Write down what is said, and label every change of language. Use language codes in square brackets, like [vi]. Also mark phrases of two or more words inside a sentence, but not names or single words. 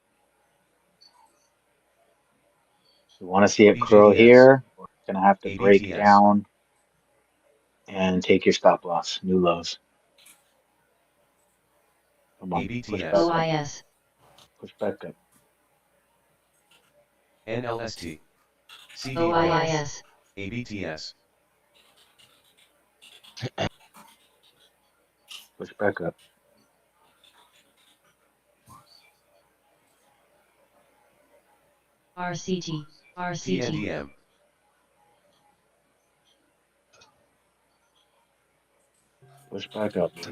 [en] We want to see it curl BGDS. here. We're going to have to break ABTS. down and take your stop loss. New lows. Come on. Push ABTS. back up. OIS. Push back up. NLST. CDIO. OIS. ABTS. Push back up. RCT. RCT. TNDM. Push back up, baby.